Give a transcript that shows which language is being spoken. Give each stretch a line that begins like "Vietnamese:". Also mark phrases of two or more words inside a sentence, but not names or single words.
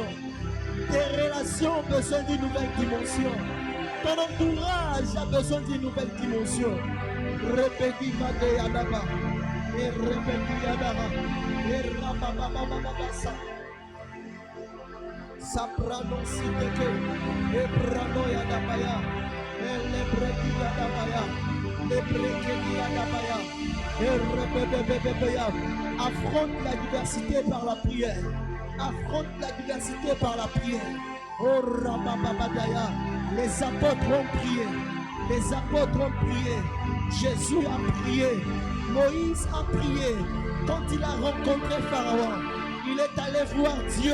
French: Tes relations ont besoin d'une nouvelle dimension. Ton entourage a besoin d'une nouvelle dimension. Répétez Vade Adaba. Et répétez Adaba. Et Rabababababasa. Saprano Siteke. Et Brano Yadabaya. Et Lebreki Yadabaya. Lebrekeni Yadabaya. Et Rebebebebebea. Affronte la diversité par la prière. Affronte la diversité par la prière. Oh Rabababadaya. Les apôtres ont prié. Les apôtres ont prié. Jésus a prié. Moïse a prié. Quand il a rencontré Pharaon, il est allé voir Dieu.